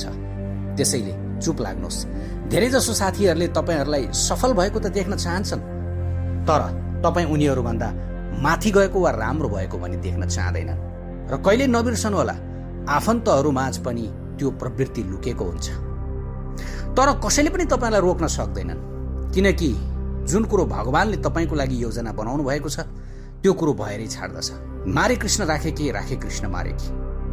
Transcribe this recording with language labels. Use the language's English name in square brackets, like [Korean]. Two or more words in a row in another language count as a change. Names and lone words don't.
[Nepali] त्यसैले चुप लाग्नुहोस्। धेरैजसो साथीहरूले तपाईँहरूलाई सफल भएको त देख्न चाहन्छन्, तर तपाईँ उनीहरूभन्दा माथि गएको वा राम्रो भएको भने देख्न चाहँदैनन्। र कहिले नबिर्सनुहोला, आफन्तहरू माझ पनि त्यो प्रवृत्ति लुकेको हुन्छ, तर कसैले पनि तपाईँलाई रोक्न सक्दैनन्, किनकि जुन कुरो भगवानले तपाईँको लागि योजना बनाउनु भएको छ त्यो कुरो भएरै छाड्दछ। [Hindi] मारे कृष्ण राखे कि राखे कृष्ण मारे कि।